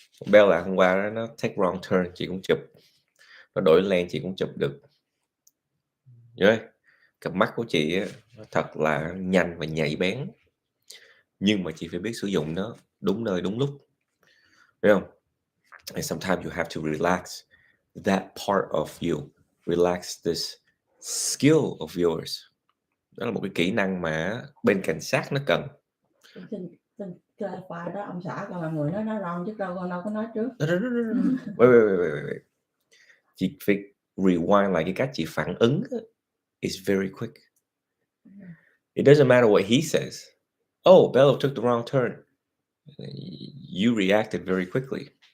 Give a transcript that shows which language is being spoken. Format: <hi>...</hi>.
<vi>Bella hôm qua đó, nó</vi> <en>take wrong turn,</en> <vi>chị cũng chụp. Nó đổi lane chị cũng chụp được. Rồi, cặp mắt của chị á, nó thật là nhanh và nhạy bén. Nhưng mà chị phải biết sử dụng nó đúng nơi đúng lúc. Thấy không?</vi> <en>And sometimes you have to relax that part of you. Relax this skill of yours.</en> <vi>Đó là một cái kỹ năng mà bên cảnh sát nó cần. Trên file đó ông xã còn là người nói wrong chứ đâu có nói trước.</vi> <en>Wait.</en> <vi>Chị phải rewind lại cái cách chị phản ứng.</vi> <en>It's very quick. It doesn't matter what he says. Oh, Bella took the wrong turn. You reacted very quickly.</en>